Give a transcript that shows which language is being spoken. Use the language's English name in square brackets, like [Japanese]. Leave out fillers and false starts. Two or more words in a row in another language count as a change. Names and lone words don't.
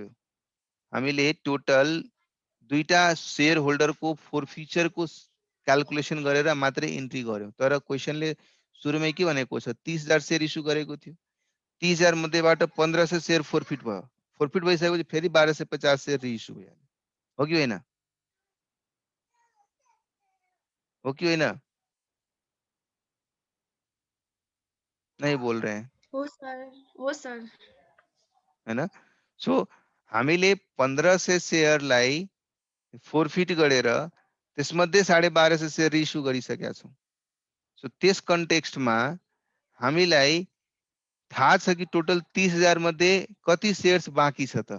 [Nepali] हामीले टोटल दुईटा शेयर होल्डरको फोरफिचरको क्याल्कुलेसन गरेर मात्रै एन्ट्री गर्यौं। तर क्वेशनले सुरुमै के भनेको छ? 30,000 शेयर इस्यु गरेको थियो। 30,000 मध्येबाट 1500 शेयर फोरफिट भयो। फोरफिट भइसकेपछि फेरि 1250 शेयर रिइस्यु भयो। हो कि होइन? हो कि होइन? [Hindi] नहीं बोल रहे हैं। [Nepali] हो सर, हो सर। हैन? सो हामीले 1500 शेयरलाई फोरफिट गरेर त्यसमध्ये 1250 शेयर रिइस्यु गरिसकेका छौं। सो त्यस कन्टेक्स्टमा हामीलाई थाहा छ कि टोटल 30,000 मध्ये कति शेयर्स बाँकी छ त?